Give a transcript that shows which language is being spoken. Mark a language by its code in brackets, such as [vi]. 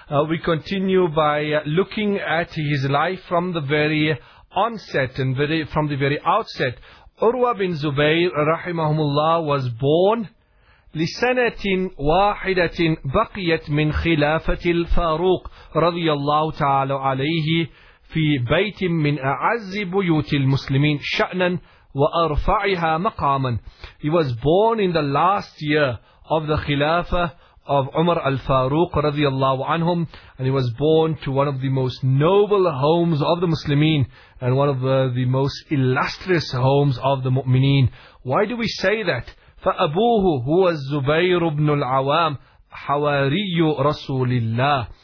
[en] We continue by looking at his life from the very onset and from the very outset. Urwa bin Zubayr rahimahumullah was born [ar] لِسَنَةٍ وَاحِدَةٍ بَقِيَتْ مِنْ خِلَافَةِ الْفَارُوقِ رضي الله تعالى عليه في بيت من أعز بيوت المسلمين شأناً وأرفعها مقاماً. [en] He was born in the last year of the Khilafah of Umar al-Farooq رضي الله عنهم, and he was born to one of the most noble homes of the Muslimin and one of the most illustrious homes of the Mu'mineen. Why do we say that? [ar] فَأَبُوهُ هُوَ الزُّبَيْرُ بْنُ الْعَوَامِ حَوَارِيُّ رَسُولِ اللَّهِ.